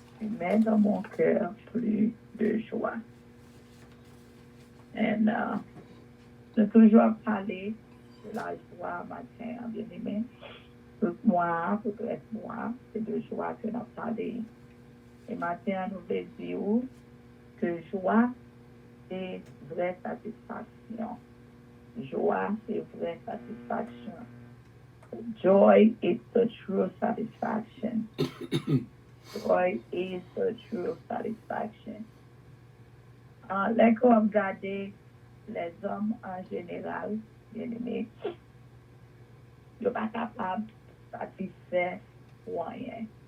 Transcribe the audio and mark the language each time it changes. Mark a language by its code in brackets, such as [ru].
[fr] Tu mets dans mon cœur plus de joie. Et je toujours parler de la joie matin, bien aimé. Pour moi, pour être moi, c'est de joie que nous parlons. Et matin, nous voulons dire que joie, c'est vraie satisfaction. Joie, c'est vraie satisfaction. [en] Joy is the true satisfaction. Joy is the true satisfaction. [fr] Là qu'on regarde les hommes en général, bien aimés, ils ne sont pas capables de satisfaire rien.